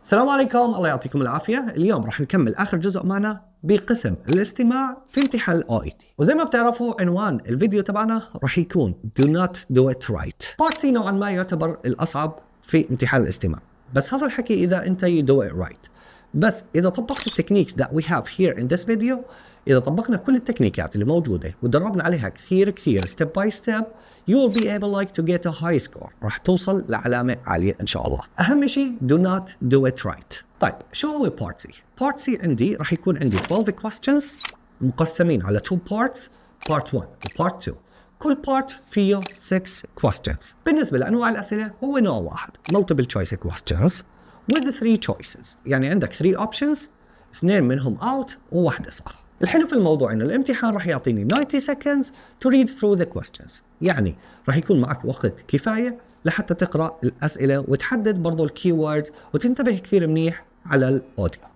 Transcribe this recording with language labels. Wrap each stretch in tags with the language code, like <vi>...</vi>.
<ar>السلام عليكم، الله يعطيكم العافية. اليوم راح نكمل آخر جزء معنا بقسم الاستماع في امتحان ال OET. وزي ما بتعرفوا عنوان الفيديو تبعنا راح يكون</ar> <en>Do not do it right.</en> <ar>Part C نوعا ما يعتبر الأصعب في امتحان الاستماع، بس هذا الحكي إذا أنت</ar> <en>you do it right.</en> <ar>بس إذا طبقت التكنيكس</ar> <en>that we have here in this video،</en> <ar>إذا طبقنا كل التكنيكات اللي موجودة ودربنا عليها كثير</ar> <en>step by step، you will be able to get a high score.</en> <ar>راح توصل لعلامة عالية إن شاء الله. أهم شيء</ar> <en>do not do it right.</en> <ar>طيب شو هو Part C؟ Part C عندي راح يكون عندي</ar> <en>12 questions</en> <ar>مقسمين على</ar> <en>2 parts،</en> <ar>Part 1 و Part 2. كل part فيه</ar> <en>6 questions.</en> <ar>بالنسبة لأنواع الأسئلة هو نوع واحد</ar> <en>multiple choice questions with 3 choices،</en> <ar>يعني عندك</ar> <en>3 options،</en> <ar>2 منهم out وواحدة صح. الحلو في الموضوع انه الامتحان راح يعطيني</ar> <en>90 seconds to read through the questions،</en> <ar>يعني راح يكون معك وقت كفاية لحتى تقرأ الأسئلة وتحدد برضو الكي ووردز وتنتبه كثير منيح على الأوديو.</ar>